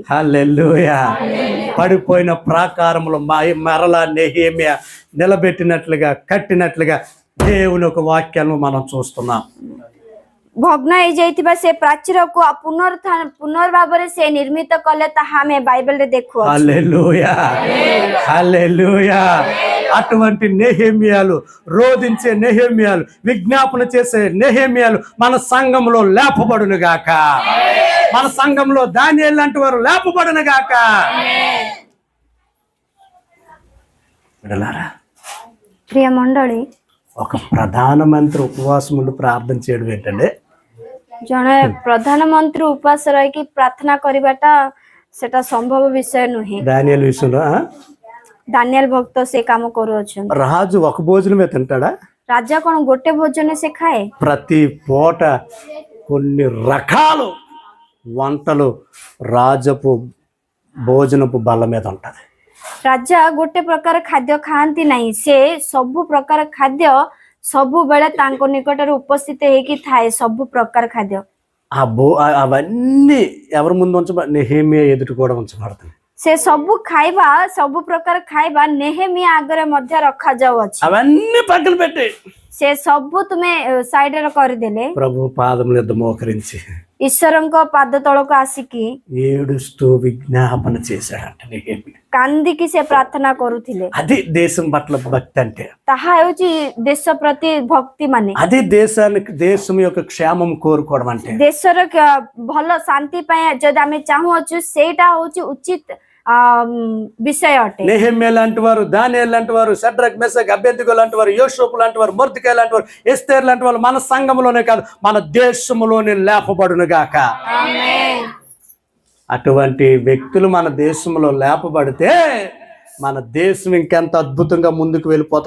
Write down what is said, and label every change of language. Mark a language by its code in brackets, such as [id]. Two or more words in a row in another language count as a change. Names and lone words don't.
[te] హల్లెలూయా. పడిపోయిన ప్రాకారములు మరలా నెహెమ్యా నిలబెట్టినట్లుగా కట్టినట్లుగా దేవుని ఒక వాక్యాన్ని మనం చూస్తున్నాం. [or] ଭଗ୍ନ ହେଇଯାଇଥିବା ସେ ପ୍ରାଚୀରକୁ ପୁନର୍ଭାବରେ ସେ ନିର୍ମିତ କଲେ ତାହା ଆମେ ବାଇବେଲରେ ଦେଖୁ। [te] హల్లెలూయా. హల్లెలూయా. అటువంటి నెహెమ్యాలు, రోధించే నెహెమ్యాలు, విజ్ఞాపన చేసే నెహెమ్యాలు మన సంఘంలో లేపబడును గాక. మన సంఘంలో దానియేలు లాంటి వారు లేపబడును గాక. విడలారా, ప్రియ మండళి, ఒక ప్రధానమంత్రి ఉపవాసం ఉండి ప్రార్థన చేయడం ఏంటంటే, [or] ଜଣେ ପ୍ରଧାନମନ୍ତ୍ରୀ ଉପାସ ରହିକି ପ୍ରାର୍ଥନା କରିବାଟା ସେଟା ସମ୍ଭବ ବିଷୟ ନୁହେଁ। [te] దానియేలు విషయంలో [or] ଦାନିଏଲ ଭକ୍ତ ସେ କାମ କରୁଅଛନ୍ତି। [te] రాజు ఒక భోజనమే తింటాడా? [or] ରାଜା କଣ ଗୋଟେ ଭୋଜନ ସେ ଖାଏ? [te] ప్రతి పూట కొన్ని రకాలు వంటలు రాజపు భోజనపు బల్ల మీద ఉంటది. [or] ରାଜା ଗୋଟେ ପ୍ରକାର ଖାଦ୍ୟ ଖାଆନ୍ତି ନାହିଁ, ସେ ସବୁ ପ୍ରକାର ଖାଦ୍ୟ ସବୁବେଳେ ତାଙ୍କ ନିକଟରେ ଉପସ୍ଥିତ ହେଇକି ଥାଏ, ସବୁ ପ୍ରକାର ଖାଦ୍ୟ। [te] అవన్నీ ఎవరి ముందు నెహెమ్యా ఎదుట కూడా ఉంచబడతాయి. [or] ସେ ସବୁ ଖାଇବା, ସବୁ ପ୍ରକାର ଖାଇବା ନେହେମିଆ ଆଗରେ ମଧ୍ୟ ରଖାଯାଉଅଛି। [te] అవన్నీ పక్కన పెట్టి [or] ସେ ସବୁ ତୁମେ ସାଇଡରେ କରିଦେଲେ, [te] ప్రభు పాదముల యొద్ద మోకరించి [or] ଈଶ୍ୱରଙ୍କ ପାଦ ତଳକୁ ଆସିକି [te] ఏడుస్తూ విజ్ఞాపన చేశాడంట నెహెమ్యా. [or] କାନ୍ଦିକି ସେ ପ୍ରାର୍ଥନା କରୁଥିଲେ। [te] అది దేశం పట్ల భక్తి అంటే. [or] ତାହା ହେଉଛି ଦେଶ ପ୍ରତି ଭକ୍ତି ମାନେ। [te] అది దేశం యొక్క క్షేమం కోరుకోవడం అంటే. [or] ଦେଶର ଭଲ ଶାନ୍ତି ପାଇଁ ଯଦି ଆମେ ଚାହୁଁଅଛୁ ସେଇଟା ହେଉଛି ଉଚିତ ବିଷୟ ଅଟେ. [te] నెహెమ్యా లాంటి వారు, దానియేలు లాంటి వారు, షడ్రక్ మెషక్ అబేద్నెగో లాంటి వారు, యోషోపు లాంటి వారు, మొర్దెకై లాంటి వారు, ఎస్తేర్ లాంటి వారు మన సంఘంలోనే కాదు మన దేశంలోనే లేపబడును గాక. అటువంటి వ్యక్తులు మన దేశంలో లేపబడితే మన దేశం ఇంకెంత అద్భుతంగా ముందుకు వెళ్ళిపోతుంది.